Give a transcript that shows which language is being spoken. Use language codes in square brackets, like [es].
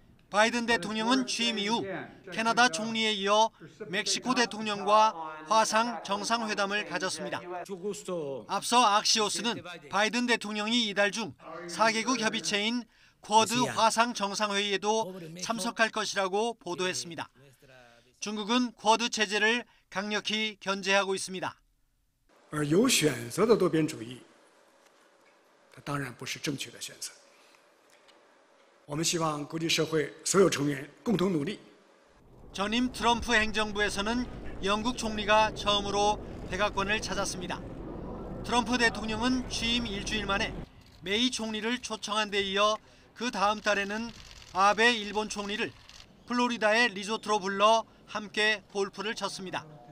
[ko] 바이든 대통령은 취임 이후 캐나다 총리에 이어 멕시코 대통령과 화상 정상회담을 가졌습니다. 앞서 악시오스는 바이든 대통령이 이달 중 4개국 협의체인 쿼드 화상 정상회의에도 참석할 것이라고 보도했습니다. 중국은 쿼드 체제를 강력히 견제하고 있습니다. [zh] 而有选择的多边主义，它当然不是正确的选择。我们希望国际社会所有成员共同努力。 [ko] 전임 트럼프 행정부에서는 영국 총리가 처음으로 백악관을 찾았습니다. 트럼프 대통령은 취임 일주일 만에 메이 총리를 초청한 데 이어 그 다음 달에는 아베 일본 총리를 플로리다의 리조트로 불러 함께 골프를 쳤습니다.